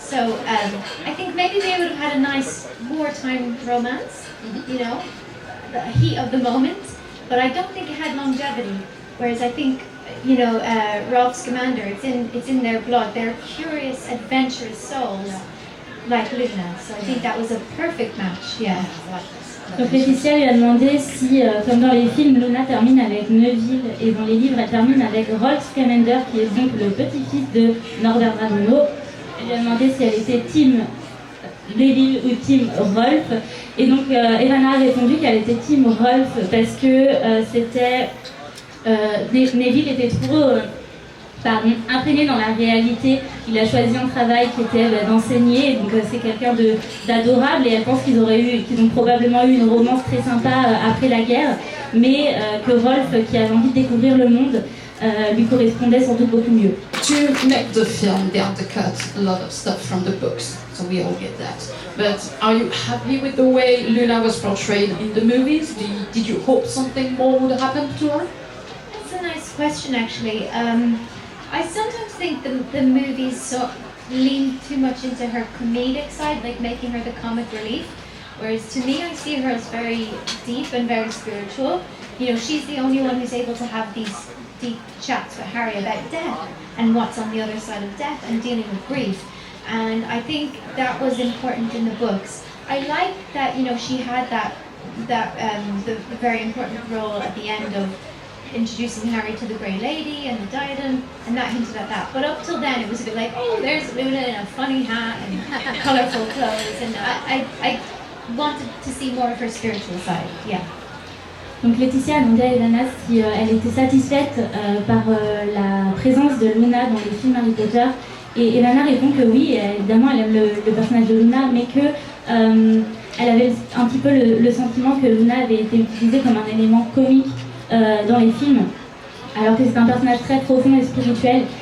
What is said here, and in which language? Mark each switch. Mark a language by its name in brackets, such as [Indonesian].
[English] So I think maybe they would have had a nice wartime romance, you know, the heat of the moment. But I don't think it had longevity. Whereas I think, you know, Rolf Scamander, it's in their blood. They're curious, adventurous souls, like Luna. So I think that was a perfect match. Yeah. [French] Donc Laetitia lui a demandé si, comme dans les films, Luna termine avec Neville et dans les livres elle termine avec Rolf Scamander qui est donc le petit-fils de Norbert Radono. Elle lui a demandé si elle était team Neville ou team Rolf. Et donc Evanna a répondu qu'elle était team Rolf parce que Neville était trop imprégné dans la réalité. Il a choisi un travail qui était d'enseigner, donc c'est quelqu'un d'adorable et elle pense qu'ils ont probablement eu une romance très sympa après la guerre, mais que Rolf, qui avait envie de découvrir le monde, lui correspondait sans doute beaucoup mieux. [English] To make the film, they undercut a lot of stuff from the books, so we all get that. But are you happy with the way Luna was portrayed in the movies? Did you hope something more would happen to her? That's a nice question, actually. I sometimes think the movies lean too much into her comedic side, like making her the comic relief. Whereas to me, I see her as very deep and very spiritual. You know, she's the only one who's able to have these deep chats with Harry about death and what's on the other side of death and dealing with grief. And I think that was important in the books. I like that, you know, she had the very important role at the end of introducing Harry to the Grey Lady and the diadem, and that hinted at that. But up till then, it was a bit like, oh, there's Luna in a funny hat and colourful clothes, and I wanted to see more of her spiritual side, yeah. [French] Donc Laetitia a demandé à Evanna si elle était satisfaite par la présence de Luna dans les films Harry Potter. Et Evanna répond que oui, évidemment elle aime le personnage de Luna, mais que elle avait un petit peu le sentiment que Luna avait été utilisée comme un élément comique dans les films, alors que c'est un personnage très profond et spirituel.